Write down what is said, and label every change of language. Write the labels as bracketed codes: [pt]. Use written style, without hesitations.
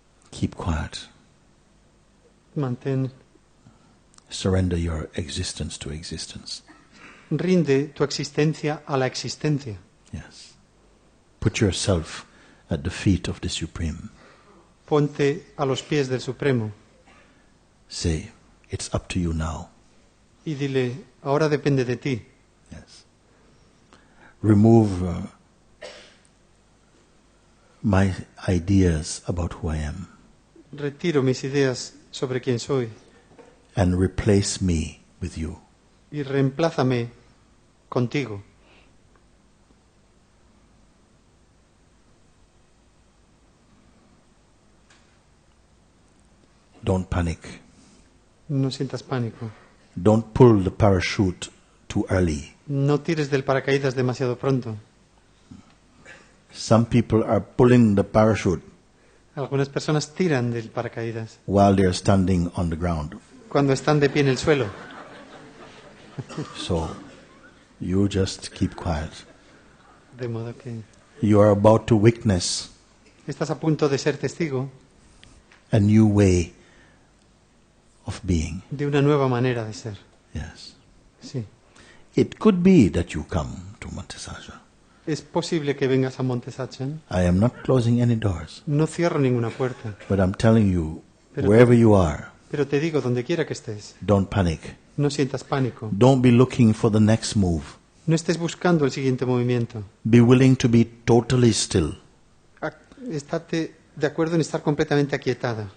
[en] keep quiet. [es] mantén, [en] Surrender your existence to existence. [es] rinde tu existencia a la existencia. [en] Yes. Put yourself at the feet of the Supreme. [es] Ponte a los pies del Supremo [en] Say, it's up to you now. [es] y dile, ahora depende de ti. [en] Yes. Remove my ideas about who I am [es] Retiro mis ideas sobre quién soy [en] and replace me with you. [es] y reemplázame contigo. [en] Don't panic. [es] No sientas pánico. [en] Don't pull the parachute too early. [es] No tires del paracaídas demasiado pronto. [en] Some people are pulling the parachute [es] Algunas personas tiran del paracaídas [en] while they're standing on the ground. [es] cuando están de pie en el suelo. [en] So, you just keep quiet. [es] De modo que [en] You are about to witness [es] estás a punto de ser testigo [en] a new way of being. [es] de una nueva manera de ser. [en] Yes. [es] Sí. [en] It could be that you come to Montesasha. [es] Es posible que vengas a Monte Satsang. [en] I am not closing any doors, [es] No cierro ninguna puerta, [en] but I'm telling you, [es] Pero- [en] wherever you are, [es] pero te digo, donde quiera que estés, [en] don't panic. [es] no sientas pánico. [en] Don't be looking for the next move. [es] No estés buscando el siguiente movimiento. [en] Be willing to be totally still. [es] Estate de acuerdo en estar completamente aquietada,